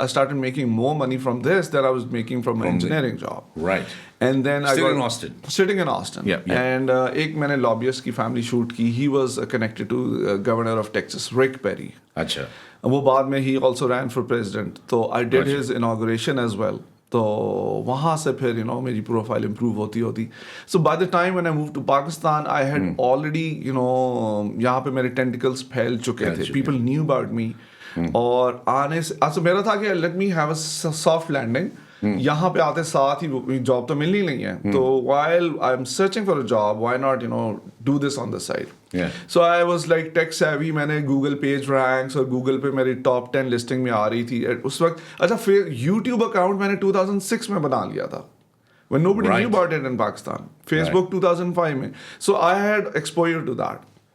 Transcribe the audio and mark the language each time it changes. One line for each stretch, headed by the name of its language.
English: I started making more money from this than I was making from an engineering job. Right. And then Still I got in Austin. Sitting in Austin. Yeah. And
Hindi: एक मैंने
English: lobbyist की family shoot की. He was connected to Governor of Texas, Rick Perry.
Hindi: अच्छा. वो बाद में
English: he also ran for president. So I did his inauguration as well.
Hindi: तो वहाँ से फिर मेरी प्रोफाइल इम्प्रूव होती.
English: so by the time when I move to Pakistan I had already
Hindi: यहाँ पे मेरे टेंटिकल्स फैल चुके थे.
English: People knew about me.
Hindi: और आने से अच्छा मेरा था कि
English: Let me have a soft landing.
Hindi: यहाँ पे आते साथ ही जॉब तो मिलनी नहीं है. तो
English: while I'm searching for a job, why not do this on the side? Yeah. So I was like tech savvy.
Hindi: मैंने Google page ranks और Google पे मेरी top 10 listing में आ रही थी उस वक्त. अच्छा फिर YouTube account मैंने 2006 में बना लिया था.
English: When nobody knew about it in Pakistan. Facebook
Hindi: 2005 में.
English: So I had exposure to that.